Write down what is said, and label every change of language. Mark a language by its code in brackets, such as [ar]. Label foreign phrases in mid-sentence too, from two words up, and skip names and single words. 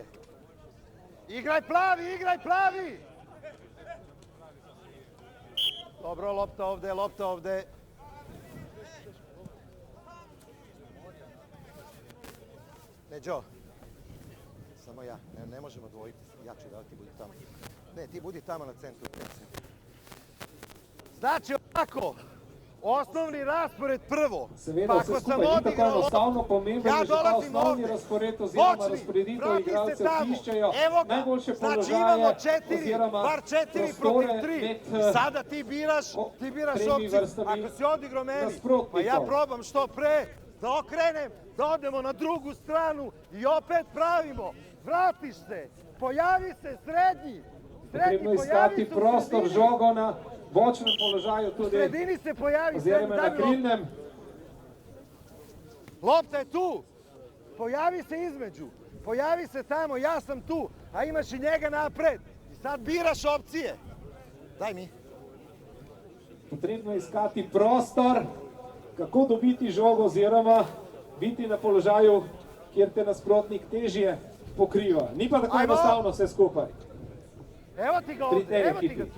[sr] Igraj plavi, igraj plavi! Dobro, lopta ovde, lopta ovde. Neđo, samo ja, ne možemo dvojiti, ja ću da ti budi tamo. Ne, ti budi tamo na centru. Znači ovako, osnovni raspored prvo. [sl] Seveda vse skupaj ni tako enostavno, pomembno je že ta [sr] osnovni raspored [sl] oziroma razporeditev igralcev, ki iščejo najboljše položaje oziroma prostore med [sr] Sada ti biraš opciju. Ako si odigrao meni, pa [sl] nasprotnikov. [sr] ja probam što pre da okrenem, da odemo na drugu stranu i opet pravimo. Vratiš se, pojavi se srednji. [sl] Potrebno iskati prostor, žogo na bočnem položaju [sr] U [sl] tudi [sr] sredini se pojavi [sl] oziroma na krilnem. [sr] Lopta je tu. Pojavi se između. Pojavi se tamo, ja sam tu. A imaš i njega napred. I sad biraš opcije. Daj mi. [sl] Potrebno je iskati prostor, kako dobiti žogo oziroma biti na položaju, kjer te nasprotnik težje pokriva. Ni pa tako enostavno vse skupaj. [sr] Evo ti ga ovde, evo ti ga tu.